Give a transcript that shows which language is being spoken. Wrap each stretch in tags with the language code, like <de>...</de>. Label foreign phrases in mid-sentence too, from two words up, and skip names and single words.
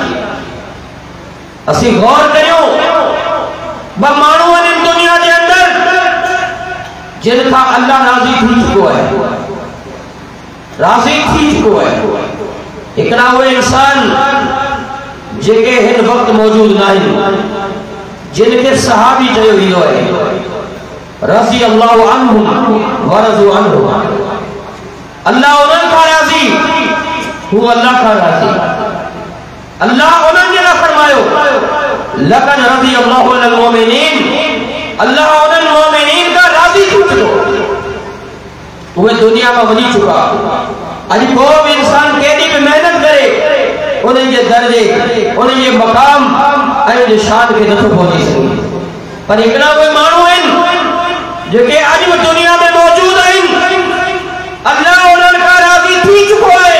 <sd>असीं गौर करियो, ब माण्हू आहिनि दुनिया जे अंदर जिन खां अल्लाह राज़ी थी चुको आहे, राज़ी थी चुको आहे। हिकिड़ा उहे इंसान जेके हिन वक्त मौजूद न आहिनि, जिनके सहाबी चयो वियो आहे,</sd> <ar>رضي الله عنهم ورضوا عنه,</ar> <sd>अल्लाह उन्हनि खां राज़ी, हू अल्लाह खां राज़ी। अल्लाह उन्हनि जे लाइ फरमायो,</sd> <ar>لقد رضي الله عن المؤمنين</ar> <sd>अल्लाह उन्हनि मोमिनीन का राज़ी थी चुको, उहे दुनिया में वञी चुका। अॼु को बि इंसान केॾी बि मेहनत करे उन्हनि जे दर्जे, उन्हनि जे मक़ाम ऐं उनजे शान खे नथो पहुची सघे। पर हिकिड़ा उहे माण्हू आहिनि जेके अॼु बि दुनिया में मौजूद आहिनि, अल्लाह उन्हनि खां राज़ी थी चुको आहे।</sd>